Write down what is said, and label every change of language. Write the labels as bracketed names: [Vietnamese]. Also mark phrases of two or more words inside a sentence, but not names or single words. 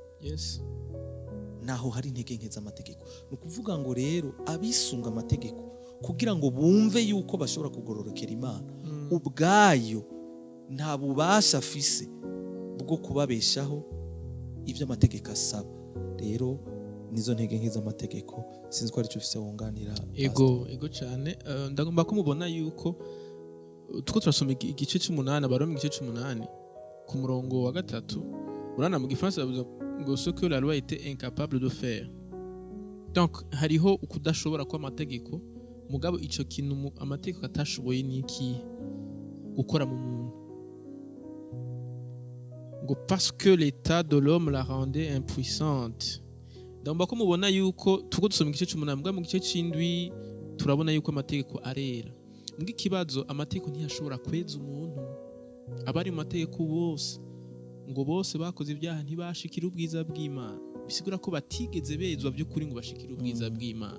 [Rundi] Naho hari intege nke z'amategeko. Nukuvuga ngo rero abisunga amategeko kugira ngo bumve yuko bashobora kugororokera Imana ubwayo, nta bubasha afise bwo kubabeshaho ivyo amategeko asaba. Rero nizo ntege nke z'amategeko. Sinzi ko ari cyo ufise wunganira. ego cyane. Ndagomba ko mubona yuko tuko turasoma igice c'8 Abaroma igice c'8 ku murongo wa 3 urana mu gifaransa bavuga ngo [French] ce que la loi était incapable de faire. [Rundi] Donc hariho ukudashobora kwa amategeko mugabo ico kintu amategeko atashoboye niki gukora mu muntu ngo [French] parce que l'état de l'homme la rendait impuissante. [Rundi] Ndagomba ko mubona yuko tuko dusoma igice c'8 mugabo mu gice c'indwi turabona yuko amategeko arera. Mbwi kibazo amategeko ntiyashobora kweza umuntu. Abari mu mategeko bose ngo bose bakoze ibyaha ntibashikira ubwiza bw'Imana. Bisigura ko batigeze bezwa by'ukuri ngo bashikire ubwiza bw'Imana.